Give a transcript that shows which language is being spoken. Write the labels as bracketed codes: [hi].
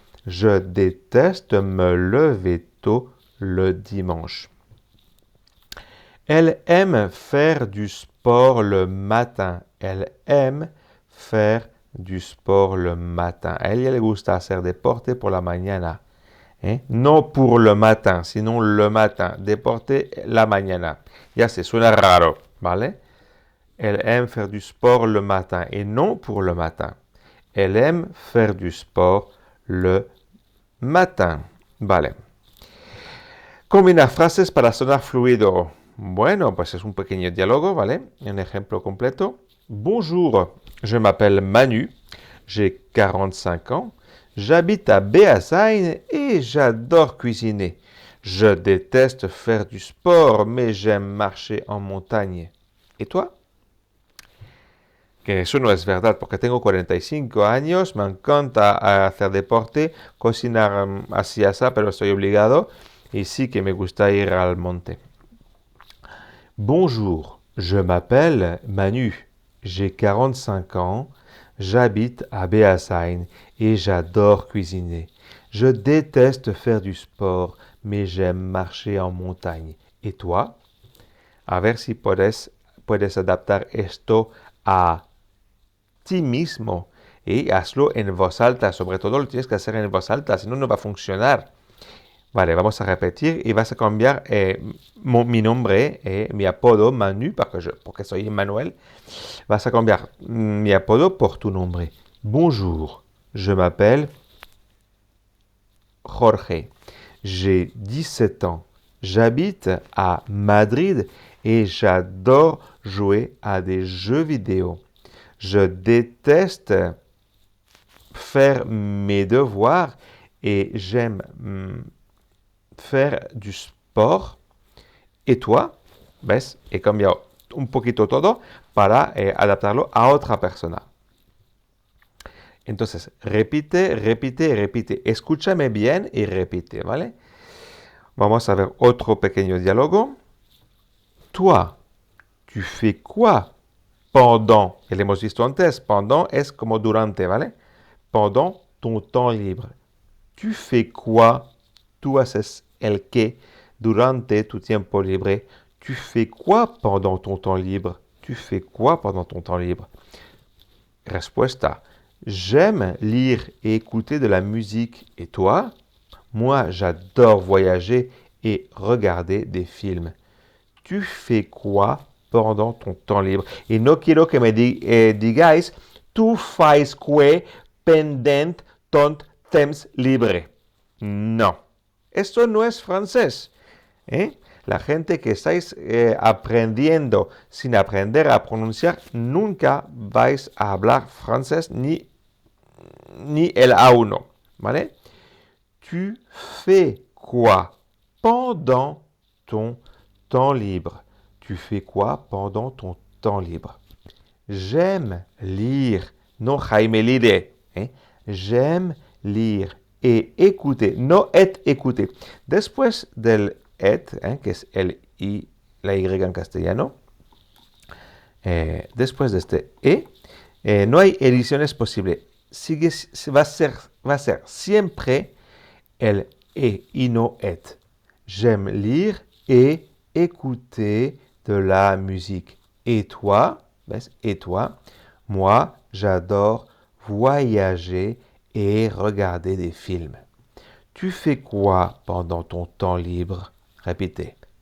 [fr] Je déteste me lever tôt le dimanche. Elle aime faire du sport le matin. Elle aime faire du sport le matin. [es] A ella le gusta hacer deporte por la mañana. No [fr] pour le matin, [es] sino [fr] le matin. [es] Deporte la mañana. Ya se suena raro, ¿vale? [fr] Elle aime faire du sport le matin et non pour le matin. Elle aime faire du sport le matin. [es] Vale. Combina frases para sonar fluido. Bueno, pues es un pequeño diálogo, ¿vale? Un ejemplo completo. [fr] Bonjour, je m'appelle Manu, j'ai 45 ans, j'habite à Beasain et j'adore cuisiner. Je déteste faire du sport, mais j'aime marcher en montagne. ¿Y toi? [es] Que eso no es verdad, porque tengo 45 años, me encanta hacer deporte, cocinar así, pero estoy obligado y sí que me gusta ir al monte. [fr] Bonjour, je m'appelle Manu, j'ai 45 ans, j'habite à Beasain et j'adore cuisiner. Je déteste faire du sport, mais j'aime marcher en montagne. ¿Y toi? [es] A ver si puedes adaptar esto a ti mismo y hazlo en voz alta. Sobre todo lo tienes que hacer en voz alta, si no, no va a funcionar. Vale, vamos a repetir y vas a cambiar mi nombre, mi apodo, Manu, porque soy Emmanuel. Vas a cambiar mi apodo por tu nombre. [fr] Bonjour, je m'appelle Jorge. J'ai 17 ans. J'habite à Madrid et j'adore jouer à des jeux vidéo. Je déteste faire mes devoirs et j'aime faire du sport. ¿Y toi? [es] ¿Ves? He cambiado un poquito todo para adaptarlo a otra persona. Entonces, repite, repite, repite. Escúchame bien y repite, ¿vale? Vamos a ver otro pequeño diálogo. [fr] Toi, tu fais quoi pendant? [es] Y lo hemos visto antes. [fr] Pendant [es] es como durante, ¿vale? [fr] Pendant ton temps libre. Tu fais quoi? [es] Tú haces el qué durante tu tiempo libre. [fr] Tu fais quoi pendant ton temps libre? Tu fais quoi pendant ton temps libre? [es] Respuesta. [fr] J'aime lire et écouter de la musique. Et toi? Moi, j'adore voyager et regarder des films. Tu fais quoi pendant ton temps libre? [es] Y no quiero que me digáis, [fr] tú fais qué pendant ton temps libre. [es] No, esto no es francés. La gente que estáis aprendiendo sin aprender a pronunciar, nunca vais a hablar francés ni el A1, ¿vale? [fr] Tu fais quoi pendant ton temps libre? Tu fais quoi pendant ton temps libre? J'aime lire. No Jaime Lire. J'aime lire et écouter. No et écouter. [es] Después del et, que es el y, la y en castellano, después de este no hay ediciones posibles. Va a ser siempre el y no et. [fr] J'aime lire et écouter de la musique. Et toi? [es] ¿Ves? [fr] Et toi? Moi, j'adore voyager et regarder des films. Tu fais quoi pendant ton temps libre? Répétez.